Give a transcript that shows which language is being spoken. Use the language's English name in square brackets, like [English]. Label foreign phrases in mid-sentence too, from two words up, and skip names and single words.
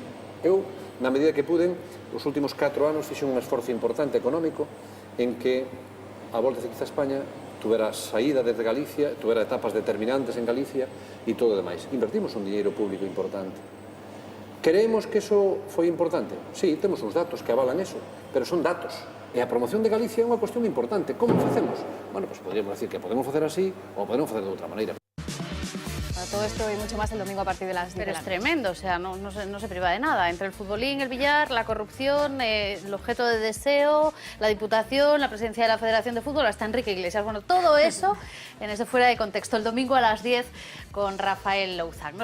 [Galician] Eu, na medida que puden, os últimos 4 anos fixen un esforzo importante económico en que a Volta Ciclista España tuvera saída desde Galicia, tuvera etapas determinantes en Galicia e todo o demais. Invertimos un diñeiro público importante. Creemos que eso foi importante? Sí, temos uns datos que avalan eso, pero son datos. E a promoción de Galicia é unha cuestión importante. Como facemos? [Spanish] Bueno, pues podríamos decir que podemos [Galician] facer así ou podemos facer de outra maneira. [Spanish] Todo esto y mucho más el domingo a partir de las 10 Pero de la es noche. tremendo, o sea, no se priva de nada. Entre el futbolín, el billar, la corrupción, el objeto de deseo, la Diputación, la presidencia de la Federación de Fútbol, hasta Enrique Iglesias. Bueno, todo eso en ese Fuera de Contexto, el domingo a las 10 con Rafael Louzán.